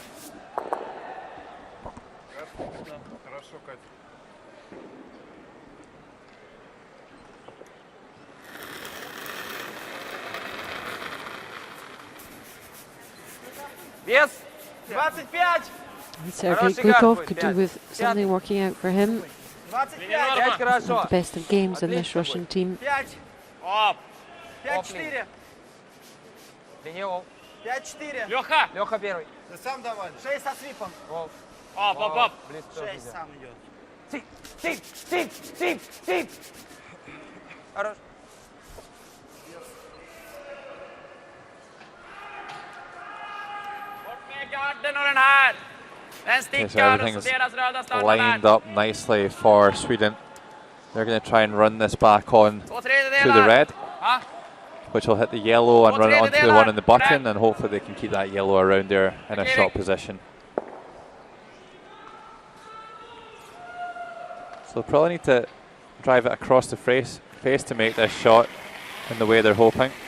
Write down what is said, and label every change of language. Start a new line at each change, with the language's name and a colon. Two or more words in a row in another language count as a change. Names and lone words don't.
Russian: Вес 25.
English: Sergei Glukov could do with something working out for him.
Russian: 25 хорошо.
English: Not the best of games in this Russian team.
Russian: 5. Оп. 5-4. Линия оп. 5-4. Леха. Леха первый. Ты сам давай. 6 со свипом. Оп, оп, оп. Близко. 6 сам идет. Тип. Хорош.
Swedish: Garden och den här. Den
English: Okay, so
Swedish: stickar och så
English: everything's
Swedish: deras röda stannar
English: lined
Swedish: där.
English: up nicely for Sweden. They're going to try and run this back on 2/3 to the red,
Swedish: Ja.
English: which will hit the yellow and run it onto the one in the Red. button, and hopefully they can keep that yellow around there in a shot position. So they'll probably need to drive it across the face to make this shot in the way they're hoping.